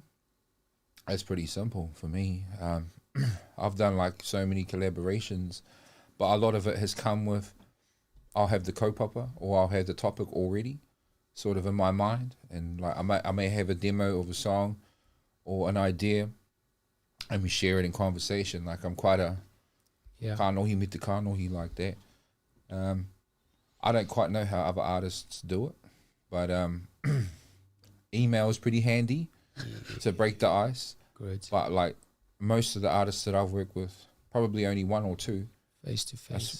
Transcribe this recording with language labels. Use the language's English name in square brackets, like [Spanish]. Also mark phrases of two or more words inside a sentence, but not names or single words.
[English] It's pretty simple for me. I've done like so many collaborations, but a lot of it has come with, I'll have the kaupapa or I'll have the topic already sort of in my mind. And like I may have a demo of a song or an idea and we share it in conversation. Like I'm quite a [Māori] kanohi me te kanohi [English] like that. I don't quite know how other artists do it, but email is pretty handy to break the ice. Great. But like most of the artists that I've worked with, probably only one or two, face to face.